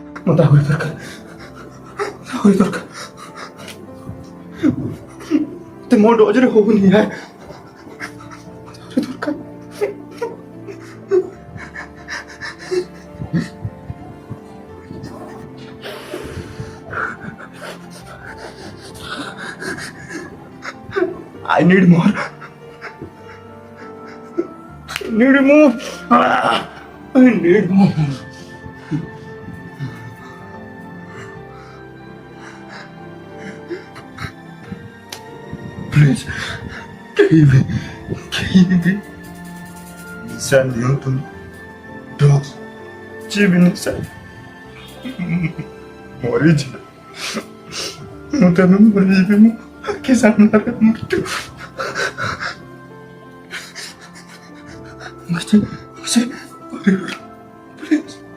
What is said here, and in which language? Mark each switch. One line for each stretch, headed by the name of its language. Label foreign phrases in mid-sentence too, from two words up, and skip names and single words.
Odia: ମୋତେ ଆହୁରି ଦରକାର, ଆହୁରି ଦରକାର। ମୋତେ ମୋ ଡୋଜରେ ହଉନି ୟାର, ଆହୁରି ଦରକାର।
English: I need more. I need more. I need more. Please, give me. SayNoToDrugs. Give me Nisha.
Odia: मरीजिए, ମୁଁ ତେବେ ମରିଯିବି, ମୁଁ ଆଖି ସାମ୍ନାରେ ମୃତ୍ୟୁ। କିଛି କରିବ ପ୍ଲିଜ୍।